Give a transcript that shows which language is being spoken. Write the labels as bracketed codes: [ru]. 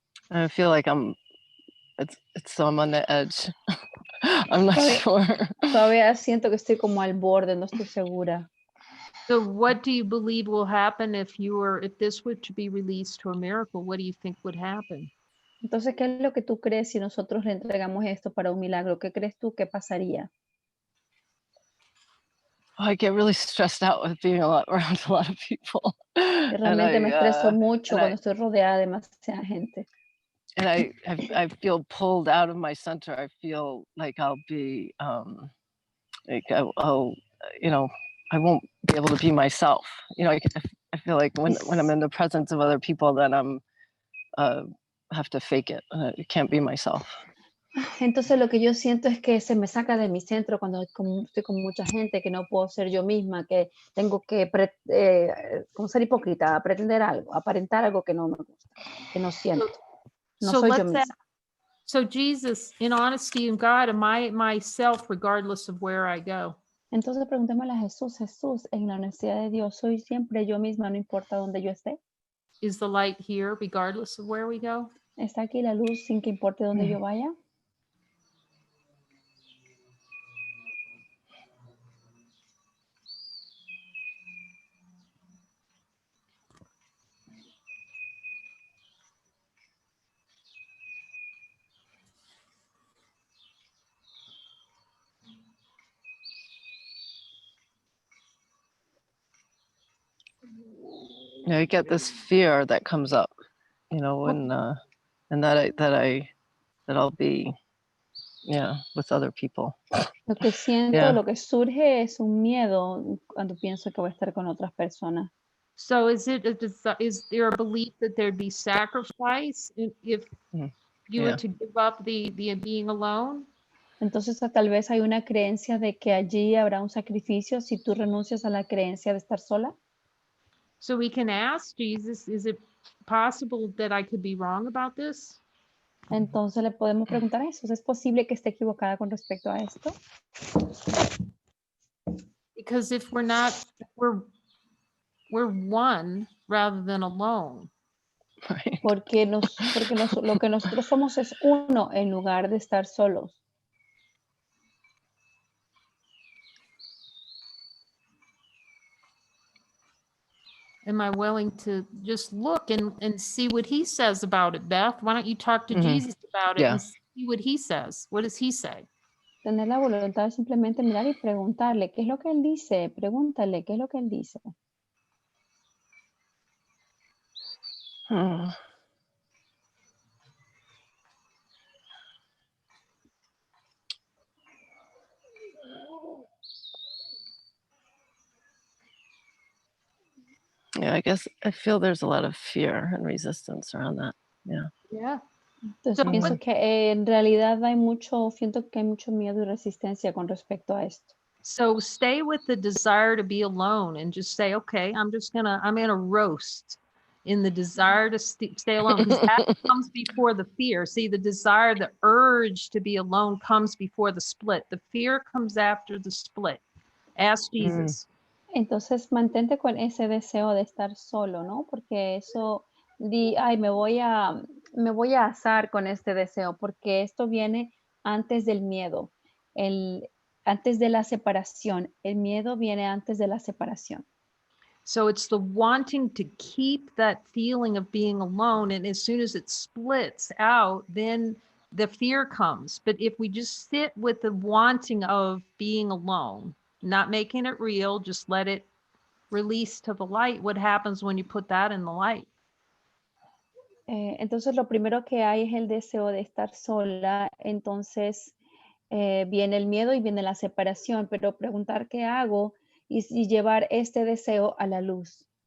[en] I feel like I'm on the edge. I'm not sure. [es] Todavía siento que estoy como al borde, no estoy segura. [en] So what do you believe will happen if this were to be released to a miracle? What do you think would happen? [es] Entonces, ¿qué es lo que tú crees si nosotros le entregamos esto para un milagro? ¿Qué crees tú que pasaría? [en] I get really stressed out with being around a lot of people. [es] Realmente me estreso mucho cuando estoy rodeada de demasiada gente. [en] And I feel pulled out of my center. I feel like I'll be like I'll I won't be able to be myself. You know, I feel like when I'm in the presence of other people, then I'm have to fake it. I can't be myself. [es] Entonces lo que yo siento es que se me saca de mi centro cuando estoy con mucha gente, que no puedo ser yo misma, que tengo que como ser hipócrita, pretender algo, aparentar algo que no me gusta, que no siento. No soy yo misma. [en] So Jesus, in honesty and God, am I myself regardless of where I go? [es] Entonces preguntémosle a Jesús, Jesús, en la honestidad de Dios, ¿soy siempre yo misma, no importa dónde yo esté? [en] Is the light here regardless of where we go? [es] ¿Está aquí la luz sin que importe dónde yo vaya? [en] Yeah, I get this fear that comes up, you know, when and that I'll be, yeah, with other people. [es] Lo que siento, [en] Yeah. [es] lo que surge es un miedo cuando pienso que voy a estar con otras personas. [en] So is there a belief that there'd be sacrifice if Mm, you yeah. were to give up the being alone? [es] Entonces tal vez hay una creencia de que allí habrá un sacrificio si tú renuncias a la creencia de estar sola. [en] So we can ask Jesus, is it possible that I could be wrong about this? [es] Entonces le podemos preguntar a Jesús, ¿es posible que esté equivocada con respecto a esto? [en] Because if we're not, we're one rather than alone. Right. [es] Porque lo que nosotros somos es uno en lugar de estar solos. [en] Am I willing to just look and see what he says about it, Beth? Why don't you talk to Mhm. Jesus about it Yeah. and see what he says? What does he say? [es] Tener la voluntad de simplemente mirar y preguntarle, ¿qué es lo que él dice? Pregúntale, ¿qué es lo que él dice? Hmm. [en] Yeah, I guess I feel there's a lot of fear and resistance around that. Yeah. Yeah. [es] Entonces [en] So [es] pienso que en realidad siento que hay mucho miedo y resistencia con respecto a esto. [en] So stay with the desire to be alone and just say, okay, I'm gonna roast in the desire to stay alone, because that comes before the fear. See, the desire, the urge to be alone comes before the split. The fear comes after the split. Ask Jesus. [es] Entonces mantente con ese deseo de estar solo, ¿no? Porque eso, ay, me voy a asar con este deseo, porque esto viene antes del miedo, antes de la separación. El miedo viene antes de la separación. [en] So it's the wanting to keep that feeling of being alone. And as soon as it splits out, then the fear comes. But if we just sit with the wanting of being alone, not making it real, just let it release to the light, what happens when you put that in the light? [es] Entonces lo primero que hay es el deseo de estar sola, entonces viene el miedo y viene la separación, pero preguntar qué hago y llevar este deseo a la luz.